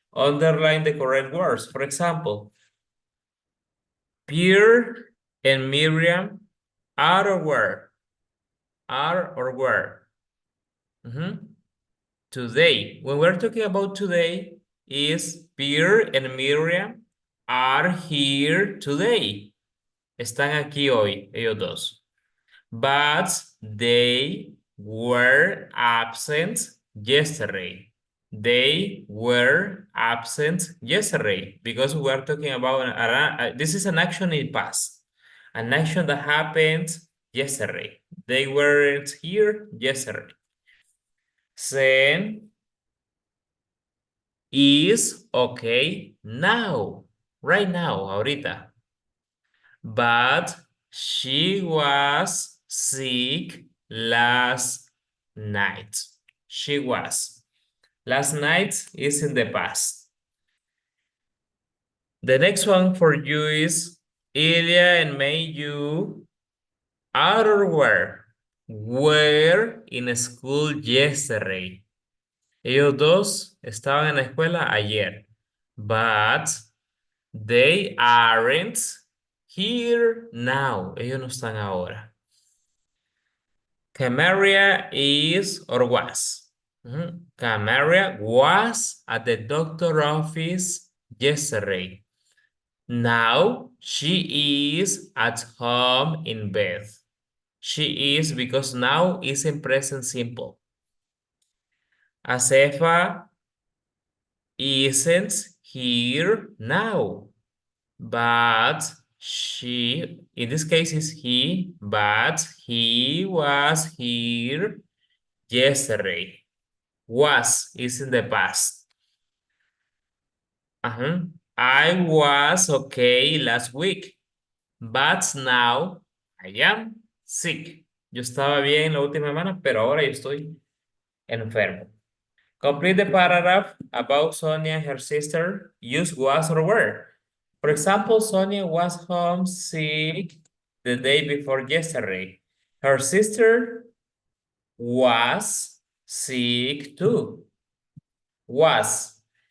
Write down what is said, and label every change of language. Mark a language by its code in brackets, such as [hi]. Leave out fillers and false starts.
[en] Underline the correct words. For example, Pierre and Miriam are or were. Are or were. Today. When we're talking about today, is Pierre and Miriam are here today. [es] Están aquí hoy, ellos dos. [en] But they were absent yesterday. They were absent yesterday because we are talking about this is an action in past, an action that happened yesterday. They weren't here yesterday. Then is okay now, right now, ahorita. But she was sick last night. She was. Last night is in the past. The next one for you is Ilya and May, you are or were in school yesterday. [es] Ellos dos estaban en la escuela ayer. [en] But they aren't here now. [es] Ellos no están ahora. Camaria [en] is or was. Camaria was at the doctor's office yesterday. Now she is at home in bed. She is because now is in present simple. Asefa isn't here now. But she, in this case is he, but he was here yesterday. Was is in the past. I was okay last week, but now I am sick. [es] Yo estaba bien la última semana, pero ahora yo estoy enfermo. [en] Complete the paragraph about Sonia and her sister. Use was or were. For example, Sonia was homesick the day before yesterday. Her sister was sick too. Was.